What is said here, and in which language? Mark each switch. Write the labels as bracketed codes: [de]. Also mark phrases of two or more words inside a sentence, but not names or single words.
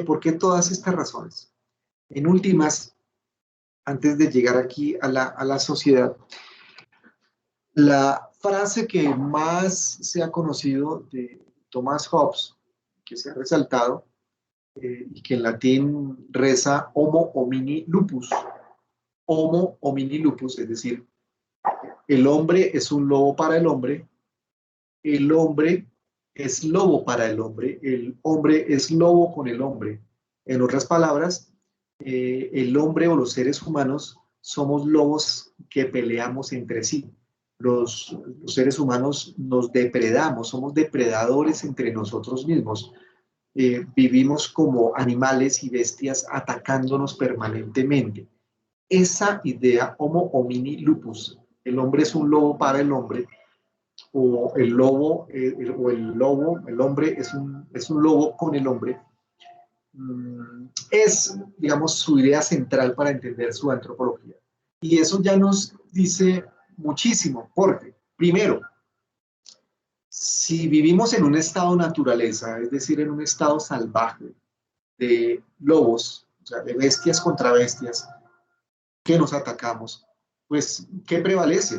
[es] ¿Por qué todas estas razones? En últimas, antes de llegar aquí a la sociedad, la frase que más se ha conocido de Thomas Hobbes, que se ha resaltado, y que en latín reza [la] Homo homini lupus. Homo homini lupus, [es] es decir, el hombre es un lobo para el hombre es lobo para el hombre es lobo con el hombre. En otras palabras, el hombre o los seres humanos somos lobos que peleamos entre sí. Los seres humanos nos depredamos, somos depredadores entre nosotros mismos. Vivimos como animales y bestias atacándonos permanentemente. Esa idea, [la] Homo homini lupus, [es] el hombre es un lobo para el hombre, o el hombre es un lobo con el hombre, es, digamos, su idea central para entender su antropología. Y eso ya nos dice muchísimo, porque, primero, si vivimos en un estado naturaleza, es decir, en un estado salvaje de lobos, o sea, de bestias contra bestias, que nos atacamos, pues, ¿qué prevalece?